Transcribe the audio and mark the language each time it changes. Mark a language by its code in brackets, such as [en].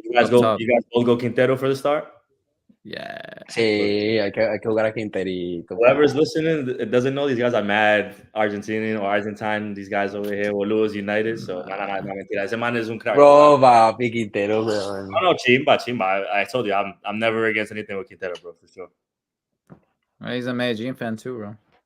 [en] You guys both go Quintero for the start? Yeah. [es] Sí, hay que jugar a Quinterito. [en] Whoever's listening doesn't know these guys are mad Argentinian or Argentine. These guys over here, Boludos United. [es] So, no, mentira. Ese man is un crack. [en] Bro, papi, Quintero, bro. [es] No, chimba. [en] I told you, I'm never against anything with Quintero, bro, for sure. Well, he's a Medellin fan too, bro.